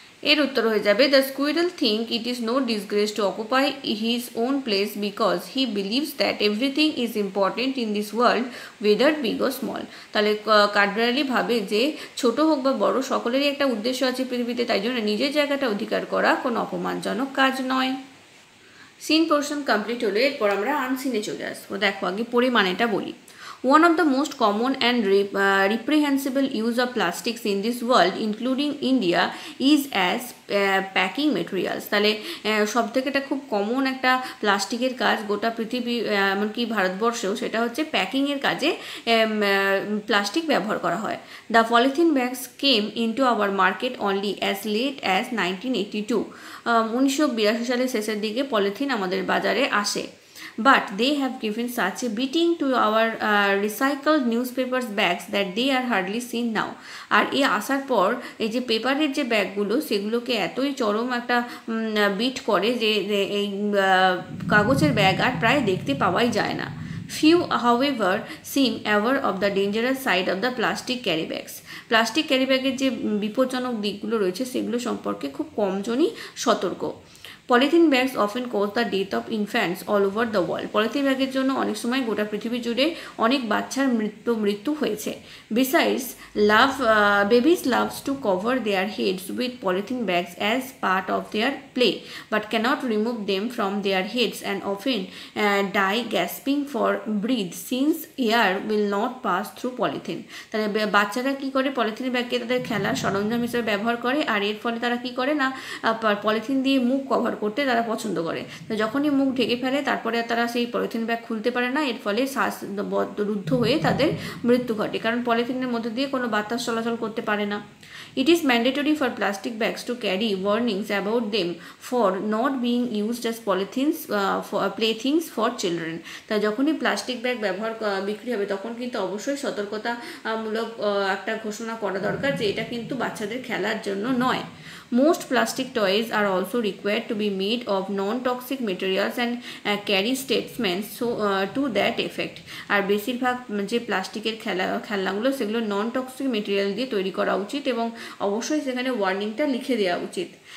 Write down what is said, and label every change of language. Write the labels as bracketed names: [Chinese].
[Bangla] এর উত্তর হয়ে যাবে [English] The squirrel think it is no disgrace to occupy his own place because he believes that everything is important in this world whether big or small. [Bangla] তাহলে কাঠবিড়ালি ভাবে যে ছোট হোক বা বড় সকলেরই একটা উদ্দেশ্য আছে পৃথিবীতে, তাই জন্য নিজের জায়গাটা অধিকার করা কোনো অপমানজনক কাজ নয়। সিন পোর্শন কমপ্লিট হলে এরপর আমরা আনসিনে চলে আসবো। দেখো, আগে পরিমাণেটা বলি। [English] One of the most common and reprehensible use of plastics in this world, including India, is as packing materials. [Bangla] তাহলে সব থেকে এটা খুব কমন একটা প্লাস্টিকের কাজ গোটা পৃথিবী, এমনকি ভারতবর্ষেও, সেটা হচ্ছে প্যাকিংয়ের কাজে প্লাস্টিক ব্যবহার করা হয়। [English] The polythene bags came into our market only as late as 1982। [Bangla] 1982 সালের শেষের দিকে পলিথিন আমাদের বাজারে আসে। [English] But they have given such a beating to our recycled newspapers bags that they are hardly seen now. [Bangla] আর এই আসার পর এই যে পেপারের যে ব্যাগগুলো, সেগুলোকে এতই চরম একটা বিট করে যে এই কাগজের ব্যাগ আর প্রায় দেখতে পাওয়াই যায় না। [English] Few, however, seem aware of the dangerous side of the plastic carry bags. [Bangla] Plastic carry ব্যাগের যে বিপজ্জনক দিকগুলো রয়েছে সেগুলো সম্পর্কে খুব কমজনই সতর্ক। [English] Polythene bags often cause the death of infants all over the world. [Bangla] Polythene ব্যাগের জন্য অনেক সময় গোটা পৃথিবী জুড়ে অনেক বাচ্চার মৃত্যু হয়েছে। [English] Besides babies loves to cover their heads with polythene bags as part of their play but can't remove them from their heads and often die gasping for breath since air will not pass through polythene. [Bangla] তাহলে বাচ্চারা কী করে, polythene ব্যাগকে তাদের খেলার সরঞ্জাম হিসেবে ব্যবহার করে, আর এর ফলে তারা কী করে না, পলিথিন দিয়ে মুখ কভার করতে তারা পছন্দ করে। তো যখনই মুখ ঢেকে ফেলে তারপরে তারা সেই পলিথিন ব্যাগ খুলতে পারে না, এর ফলে শ্বাসরুদ্ধ হয়ে তাদের মৃত্যু ঘটে, কারণ পলিথিনের মধ্যে দিয়ে কোনো বাতাস চলাচল করতে পারে না। [English] It is mandatory for plastic bags to carry warnings about them for not being used as playthings for children. [Bangla] তা যখনই প্লাস্টিক ব্যাগ বিক্রি হবে তখন কিন্তু অবশ্যই সতর্কতামূলক একটা ঘোষণা করা দরকার যে এটা কিন্তু বাচ্চাদের খেলার জন্য নয়। [English] Most plastic toys are also required to be made of non-toxic materials and carry statements to that effect. [Bangla] আর বেশিরভাগ যে প্লাস্টিকের খেলনাগুলো সেগুলো নন টক্সিক মেটেরিয়াল দিয়ে তৈরি করা উচিত এবং অবশ্যই সেখানে ওয়ার্নিংটা লিখে দেওয়া উচিত।